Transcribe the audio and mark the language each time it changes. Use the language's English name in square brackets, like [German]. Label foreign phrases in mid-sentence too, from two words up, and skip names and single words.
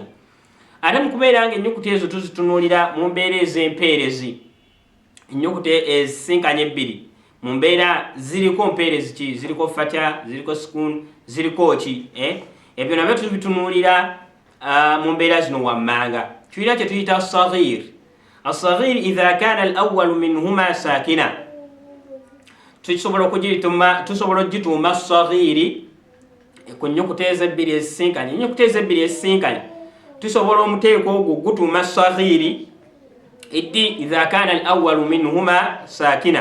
[Ganda] Ate mu kubeera nga ennyukuta ezo tuzitunuulira mu mbeera ez'empeerezi, ennyukuta ezisinkanye ebbiri mu mbeera ziriko mpeerezi ki, ziriko fatya, ziriko sukun, ziriko ki, ebyo nabyo tubitunuulira mu mbeera zino wammanga. Tuyina kye tuyita as-saghir. [Arabic] الصغير إذا كان الأول منهما ساكنا, [Ganda] tusobola okugituuma as-saghiri ku nnyukuta ezebbiri ezisinkanye. Ennyukuta ezebbiri ezisinkanye tusobola omuteeko ogwo gutuuma as-saghiri iddi [Arabic] إذا كان الأول منهما ساكنا.